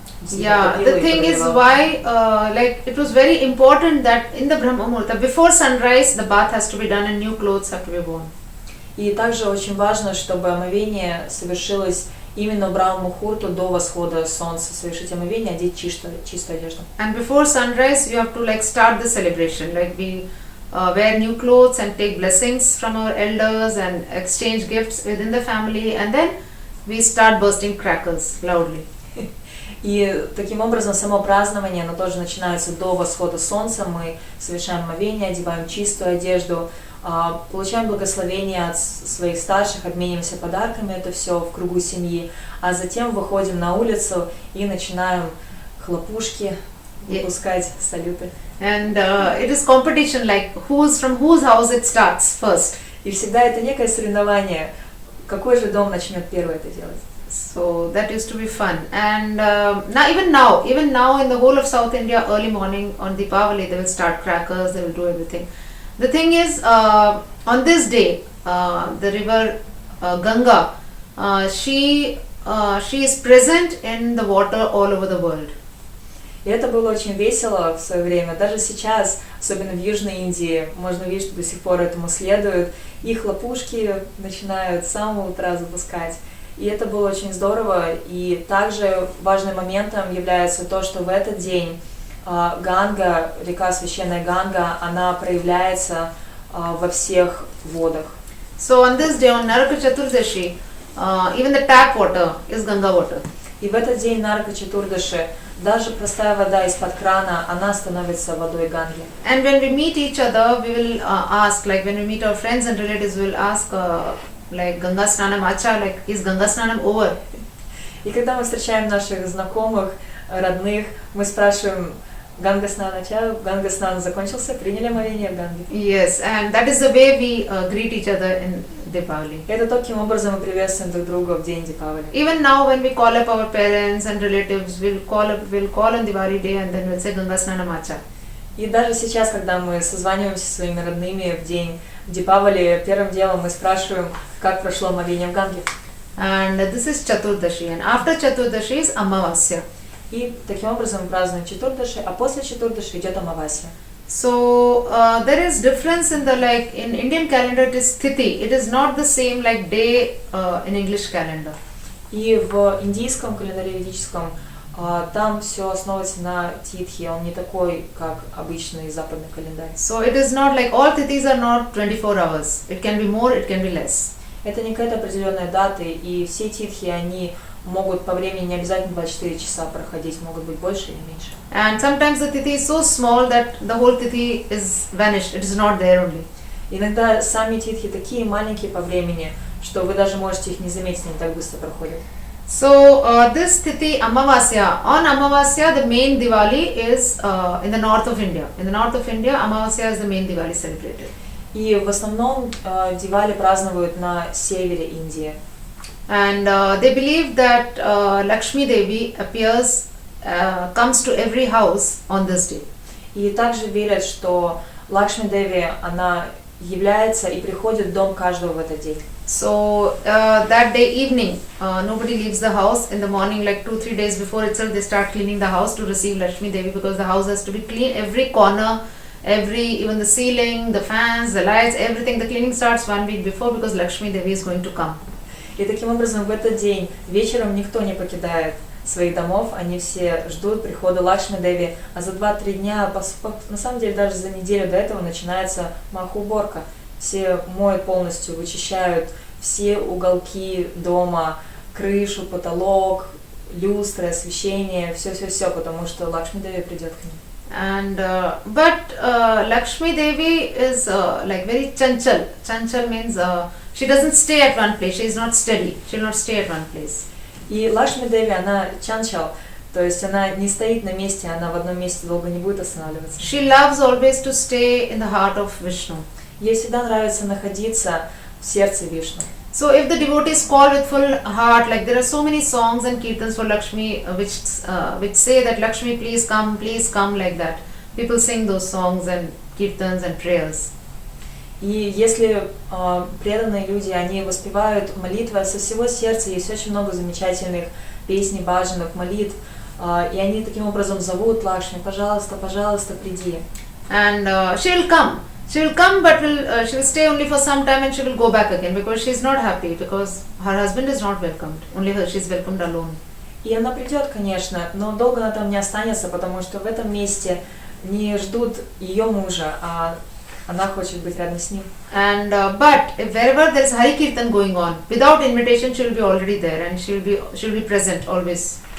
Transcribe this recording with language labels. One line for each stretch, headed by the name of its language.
English: Yeah, the thing is why, like it was very important that in the Brahma Muhurta, before sunrise, the bath has to be done and new clothes have to be worn.
Russian: И также очень важно, чтобы омовение совершилось именно в Брахма-мухурту до восхода солнца, совершить омовение, одеть чистую одежду.
English: And before sunrise, you have to like start the celebration, like we wear new clothes and take blessings from our elders and exchange gifts within the family, and then we start bursting crackers loudly.
Russian: И таким образом само празднование, оно тоже начинается до восхода солнца, мы совершаем омовение, одеваем чистую одежду, получаем благословение от своих старших, обмениваемся подарками, это все в кругу семьи, а затем выходим на улицу и начинаем хлопушки выпускать, салюты.
English: And it is competition, like from whose house it starts first.
Russian: И всегда это некое соревнование, какой же дом начнет первый это делать.
English: So that used to be fun. And even now in the whole of South India, early morning on Deepavali, they will start crackers, they will do everything. The thing is, on this day, the river Ganga, she is present in the water all over the world.
Russian: И это было очень весело в свое время. Даже сейчас, особенно в Южной Индии, можно увидеть, что до сих пор этому следуют. И хлопушки начинают с самого утра запускать. И это было очень здорово. И также важным моментом является то, что в этот день Ганга, река священная Ганга, она проявляется во всех водах.
English: So on this day, on Naraka Chaturdashi, even the tap water is Ganga water.
Russian: И в этот день Нарака Чатурдаши даже простая вода из-под крана, она становится водой Ганги.
English: And when we meet each other, we will ask, like when we meet our friends and relatives, we will ask, like
Tamil: Ganga Snanam Acha,
English: like is Ganga Snanam over?
Russian: И когда мы встречаем наших знакомых, родных, мы спрашиваем,
Tamil: Ганга Снан Ача,
Russian: Ганга Снан закончился, приняли омовение в Ганге.
English: Yes, and that is the way we greet each other in Deepavali.
Russian: Это таким образом мы приветствуем друг друга в день Дипавали.
English: Even now when we call up our parents and relatives, we'll call on Diwali day and then we'll say
Tamil: Ganga Snanam Acha.
Russian: И даже сейчас, когда мы созваниваемся со своими родными в день Дипавали, первым делом мы спрашиваем, как прошло омовение в Ганге.
English: And this is Chaturdashi, and after Chaturdashi is Amavasya.
Russian: И таким образом мы празднуем Чатурдаши, а после Чатурдаши идет Амавасья.
English: So there is difference in the, like in Indian calendar it is Tithi. It is not the same like day in English calendar.
Russian: И в индийском календаре ведическом там все основывается на титхи, он не такой, как обычный западный календарь.
English: So it is not like all tithis are not 24 hours. It can be more, it can be less.
Russian: Это не какая-то определенная дата, и все титхи, они могут по времени не обязательно 24 часа проходить, могут быть больше или меньше.
English: And sometimes the tithi is so small that the whole tithi is vanished. It is not there only.
Russian: Иногда сами титхи такие маленькие по времени, что вы даже можете их не заметить, они так быстро проходят.
English: So this tithi Amavasya, on Amavasya the main Diwali is in the north of India. In the north of India, Amavasya is the main Diwali celebrated.
Russian: И в основном Дивали празднуют на севере Индии.
English: And they believe that Lakshmi Devi appears, comes to every house on this day.
Russian: И также верят, что Лакшми Деви, она является и приходит в дом каждого в этот день.
English: So that day evening, nobody leaves the house. In the morning, like 2-3 days before itself, they start cleaning the house to receive Lakshmi Devi, because the house has to be clean. Every corner, even the ceiling, the fans, the lights, everything. The cleaning starts 1 week before, because Lakshmi Devi is going to come.
Russian: И таким образом в этот день вечером никто не покидает своих домов, они все ждут прихода Лакшми Деви, а за 2-3 дня, на самом деле даже за неделю до этого начинается маха-уборка. Все моют полностью, вычищают все уголки дома, крышу, потолок, люстры, освещение, все, потому что Лакшми Деви придет к ним.
English: And but Lakshmi Devi is like very chanchal. Chanchal means she doesn't stay at one place. She is not steady. She will not stay at one place.
Russian: И Лакшми Деви, она чанчал, то есть она не стоит на месте, она в одном месте долго не будет останавливаться.
English: She loves always to stay in the heart of Vishnu.
Russian: Ей всегда нравится находиться в сердце Вишну.
English: So if the devotees call with full heart, like there are so many songs and kirtans for Lakshmi which say that Lakshmi please come like that. People sing those songs and kirtans and prayers.
Russian: И если преданные люди, они воспевают молитвы со всего сердца, есть очень много замечательных песней, баджанов, молитв, и они таким образом зовут Лакшми: пожалуйста, пожалуйста, приди.
English: And she will come, but she will stay only for some time and she will go back again because she is not happy because her husband is not welcomed. Only her, she is welcomed alone.
Russian: И она придет, конечно, но долго она там не останется, потому что в этом месте не ждут ее мужа, а она хочет быть рядом с ним.
English: And but if wherever there is Hari Kirtan going on, without invitation she will be already there and she will be present always.